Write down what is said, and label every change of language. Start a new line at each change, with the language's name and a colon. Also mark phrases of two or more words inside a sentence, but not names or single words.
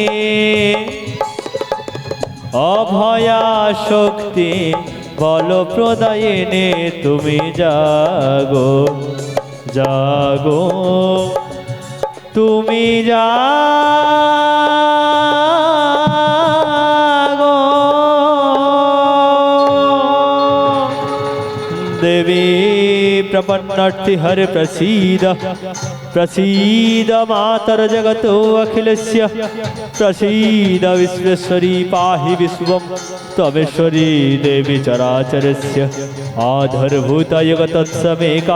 Bangla: অভয়া শক্তি বল প্রদায়িনী তুমি জাগো জাগো তুমি জাগো
Sanskrit: देवी प्रपन्नार्थी हरे प्रसीद प्रसीद मातर जगतो अखिलस्य प्रसीद विश्वेश्वरी पाहि विश्वं त्वमेश्वरी देवी चराचरस्य आधारभूता जगत्तत्समेका